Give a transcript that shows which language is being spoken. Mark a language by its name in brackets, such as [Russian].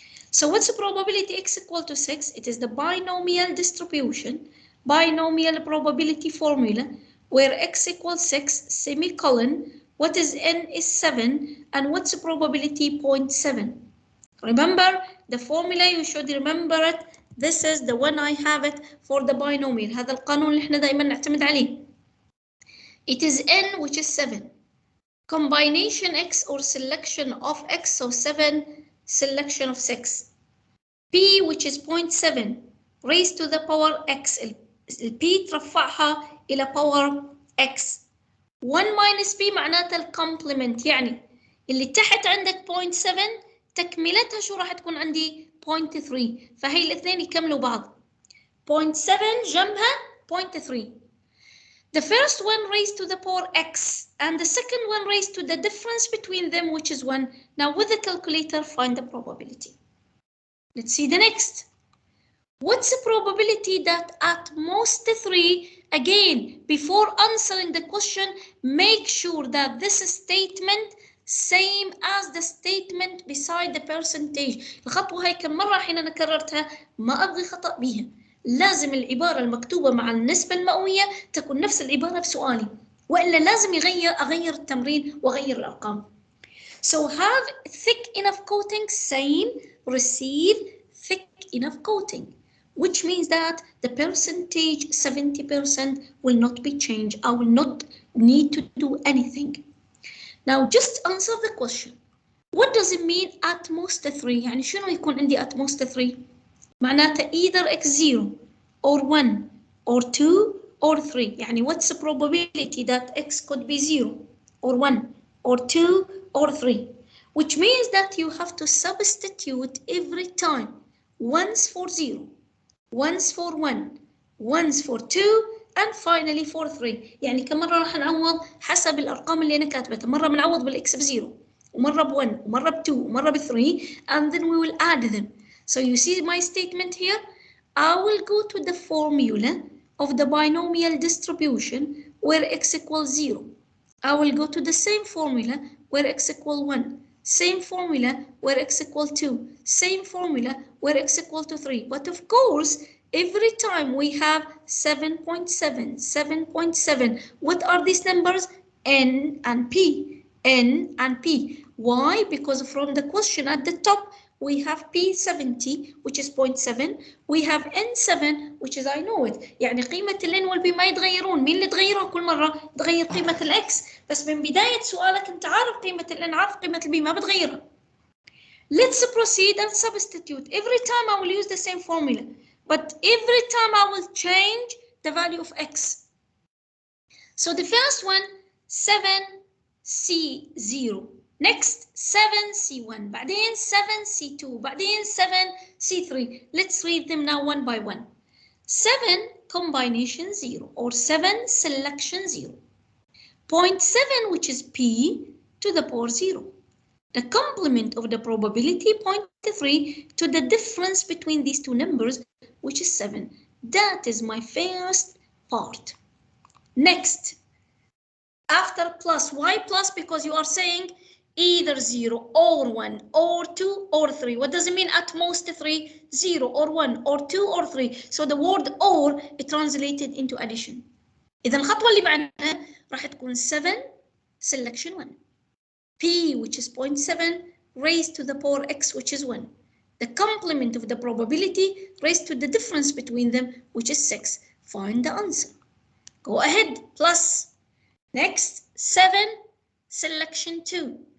[English] So what's the probability x equal to 6? It is the binomial distribution, binomial probability formula, where x equals 6, semicolon, what is n is 7, and what's the probability 0.7. Remember the formula, you should remember it. This is the one I have it for the binomial. [Arabic] هذا القانون اللي احنا دائما نعتمد عليه. [English] It is n which is 7. Combination x or selection of x, so 7 selection of 6. p which is 0.7 raised to the power x. [Arabic] p ترفعها إلى power x. [English] 1 minus p [Arabic] معناتها الكومبلمنت، يعني اللي تحت عندك 0.7 تكملتها شو راح تكون عندي 0.3، فهي الاثنين يكملوا بعض. 0.7 جنبها 0.3. [English] The first one raised to the power x and the second one raised to the difference between them, which is 1. Now with the calculator find the probability. Let's see the next. What's the probability that at most 3, again, before answering the question, make sure that this statement same as the statement beside the percentage. [Arabic] الخطوة هاي كم مرة حين أنا كررتها ما أبغي خطأ بيها. لازم العبارة المكتوبة مع النسبة المئوية تكون نفس العبارة بسؤالي، وإلا لازم أغير التمرين وأغير الأرقام. [English] So have thick enough coating, same, receive thick enough coating, which means that the percentage 70% will not be changed. I will not need to do anything. Now just answer the question. What does it mean at most 3? [Arabic] يعني شنو يكون عندي [English] at most 3؟ معناته either x0 or 1 or 2 or 3. يعني what's the probability that x could be 0 or 1 or 2 or 3? Which means that you have to substitute every time. Once for 0, once for 1, once for 2, and finally for 3. [Arabic] يعني كم مرة راح نعوض حسب الأرقام اللي أنا كاتبتها. مرة بنعوض بالإكس ب0 ومرة ب1 ومرة ب2 ومرة ب3 [English] and then we will add them. So you see my statement here? I will go to the formula of the binomial distribution where x equals 0. I will go to the same formula where x equals 1. Same formula where x equals 2. Same formula where x equals to 3. But of course, every time we have 7.7, 7.7. What are these numbers? N and P. N and P. Why? Because from the question at the top, we have P70 which is 0.7. We have N7 which is I know it. [Arabic] يعني قيمة ال N وال P ما يتغيرون. مين اللي تغيرون كل مرة؟ تغير قيمة ال X. بس من بداية سؤالك أنت عارف قيمة ال N عارف قيمة ال P ما بتغيرها. [English] Let's proceed and substitute. Every time I will use the same formula. But every time I will change the value of X. So the first one, 7C0. Next 7C1, بعدين 7C2, بعدين 7C3. Let's read them now one by one. 7 combination 0 or 7 selection 0. 0.7 which is P to the power 0. The complement of the probability 0.3 to the difference between these two numbers which is 7. That is my first part. Next. After plus, why plus? Because you are saying either 0 or 1 or 2 or 3. What does it mean at most 3? 0 or 1 or 2 or 3. So the word or is translated into addition. [Arabic] إذا الخطوة اللي بعدها راح تكون 7 selection 1. [English] P which is 0.7 raised to the power x which is 1. The complement of the probability raised to the difference between them which is 6. Find the answer. Go ahead, plus. Next, 7 selection 2.